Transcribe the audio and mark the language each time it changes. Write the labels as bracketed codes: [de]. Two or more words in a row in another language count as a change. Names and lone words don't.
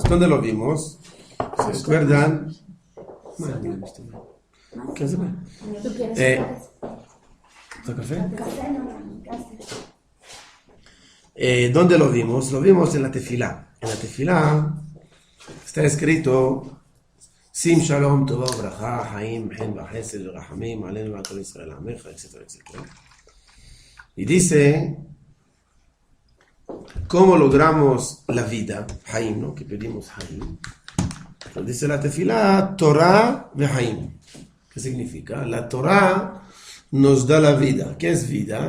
[es] ¿Dónde lo vimos? ¿Se acuerdan? ¿Qué hace? ¿Tú quieres ¿Está café? Café no, gracias. ¿Dónde lo vimos? Lo vimos en la tefilá. En la tefilá está escrito [he] שים שלום טובה ברכה חיים חן וחסד רחמים עלינו כל ישראל עמך, [es] etcétera, etcétera. Y dice, ¿cómo logramos la vida? Haim, ¿no? Que pedimos Haim. Entonces dice la tefilá, [he] תורה וחיים. [es] ¿Qué significa? La Torah nos da la vida. ¿Qué es vida?